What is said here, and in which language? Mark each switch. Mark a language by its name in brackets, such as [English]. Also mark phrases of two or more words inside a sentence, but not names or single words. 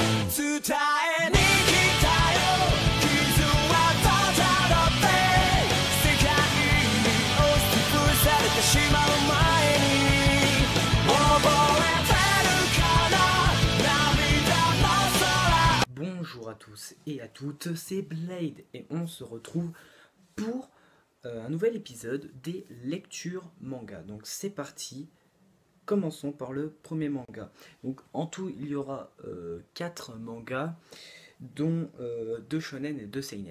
[Japanese] 伝えに来たよ傷はただって世界に押しつぶされてしまう前に覚えてるかな涙の空 [French] Bonjour à tous et à toutes, c'est Blade et on se retrouve pour un nouvel épisode des lectures manga. Donc c'est parti, commençons par le premier manga. Donc en tout il y aura 4 mangas, dont 2 shonen et 2 seinen.